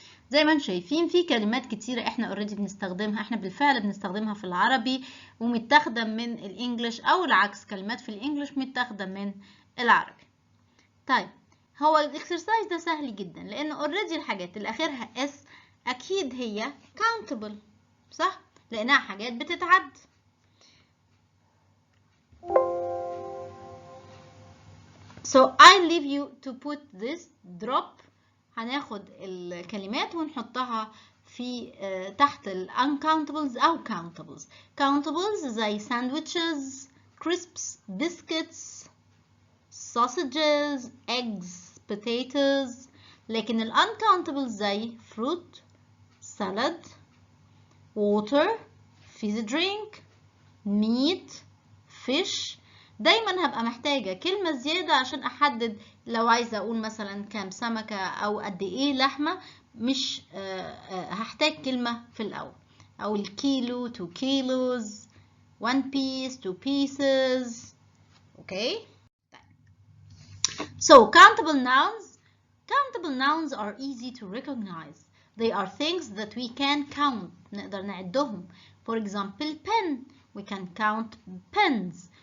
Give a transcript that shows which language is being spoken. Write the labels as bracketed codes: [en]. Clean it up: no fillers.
[ar] زي ما انتم شايفين في كلمات كتيرة احنا اوريدي بنستخدمها، احنا بالفعل بنستخدمها في العربي ومتاخدة من الانجليش، او العكس كلمات في الانجليش متاخدة من العربي. طيب هو الاكسرسايز ده سهل جدا لان اوريدي الحاجات اللي اخرها اس اكيد هي countable، صح؟ لانها حاجات بتتعد. [en] So I leave you to put this drop. [ar] هناخد الكلمات ونحطها في تحت ال uncountables أو countables. [en] Countables زي sandwiches, crisps, biscuits, sausages, eggs, potatoes. [ar] لكن ال [en] uncountables زي fruit, salad, water, fizzy drink, meat, fish. [ar] دايما هبقى محتاجة كلمة زيادة عشان أحدد لو عايزة أقول مثلا كام سمكة أو قد إيه لحمة، مش هحتاج كلمة في الأول. أو الكيلو [en] 2 kilos 1 piece 2 pieces. Okay. So countable nouns. Countable nouns are easy to recognize. They are things that we can count. [ar] نقدر نعدهم. [en] For example, pen. We can count pens.